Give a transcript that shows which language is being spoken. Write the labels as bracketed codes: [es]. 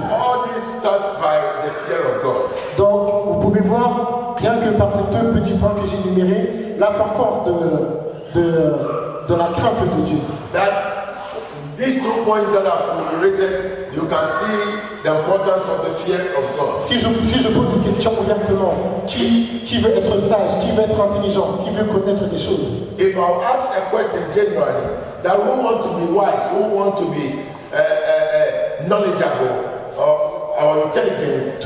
[en] all this starts by the fear of God. [fr] Donc vous pouvez voir, rien que par ces deux petits points que j'ai énumérés, l'importance de la crainte de Dieu. [en] That these 2 points that I've enumerated, you can see the importance of the fear of God. [fr] Si je pose une question ouvertement, qui veut être sage, qui veut être intelligent, qui veut connaître des choses? [en] If I ask a question generally, that who want to be wise, who want to be knowledgeable or intelligent,